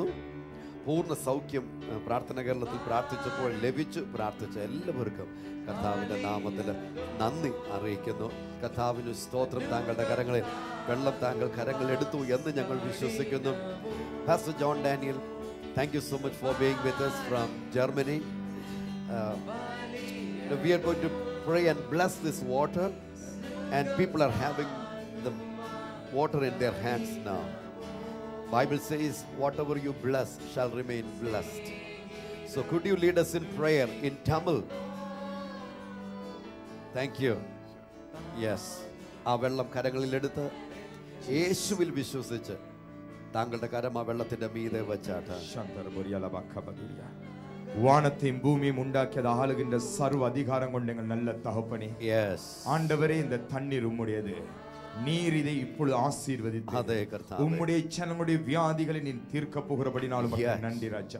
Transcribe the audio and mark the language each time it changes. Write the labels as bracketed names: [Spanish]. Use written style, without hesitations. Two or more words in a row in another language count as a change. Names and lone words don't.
[Malayalam] പൂർണ്ണ സൗഖ്യം പ്രാർത്ഥന കേരളത്തിൽ പ്രാർത്ഥിച്ചപ്പോൾ ലഭിച്ചു. പ്രാർത്ഥിച്ച എല്ലാവർക്കും കർത്താവിൻ്റെ നാമത്തിൽ നന്ദി അറിയിക്കുന്നു. കർത്താവിന് സ്തോത്രം. താങ്കളുടെ കരങ്ങളിൽ വെള്ളം താങ്കൾ കരങ്ങൾ എടുത്തു എന്ന് ഞങ്ങൾ വിശ്വസിക്കുന്നു. പാസ്റ്റർ ജോൺ ഡാനിയൽ, [English] thank you so much for being with us from Germany. We are going to pray and bless this water, and people are having the water in their hands now. Bible says whatever you bless shall remain blessed. So could you lead us in prayer in Tamil? Thank you. Yes. [Malayalam] ആ വെള്ളം കരങ്ങളിൽ എടുത്ത് യേശുവിൽ വിശ്വസിച്ച് താങ്കളുടെ കരം ആ വെള്ളത്തിന്റെ മീതെ വെച്ചാട്ട്. [Tamil] வானத்தையும் பூமியும் உண்டாக்கியது ஆளுகின்ற சர்வ அதிகாரம் கொண்ட எங்கள் நல்ல தகப்பனே, ஆண்டவரே, இந்த தண்ணீர் உம்முடையது. நீர் இதை இப்பொழுது ஆசீர்வதித்து உம்முடைய ஜனங்களுடைய வியாதிகளை நீர் தீர்க்க போகிறபடினாலும் நன்றி ராஜா.